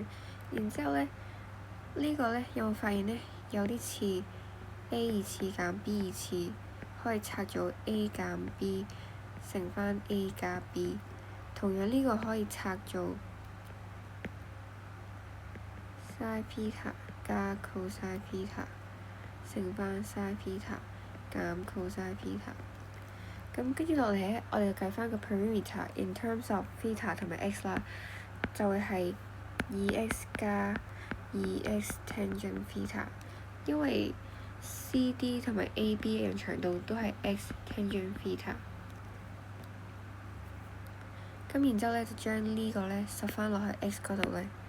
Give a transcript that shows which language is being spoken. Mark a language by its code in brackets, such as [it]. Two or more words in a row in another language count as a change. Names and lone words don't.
[yue] 然之後咧，呢個咧有冇發現咧有啲似 a 二次減 b 二次，可以拆做 a 減 b 乘翻 a 加 b。同樣呢個可以拆做 [en] sin theta [yue] 加 [en] cosine theta [yue] 乘翻 [en] sin theta [yue] 減 [en] cosine theta。 [yue] 咁跟住落嚟咧，我哋就計翻個 [en] perimeter in terms of theta [yue] 同埋 x 啦，就會係2x 加 [en] 2x tangent theta， [yue] 因為 CD 同埋 AB 嘅長度都係 [en] x tangent theta。 [yue] 咁然之後咧，就將呢個咧塞翻落去 x 嗰度咧，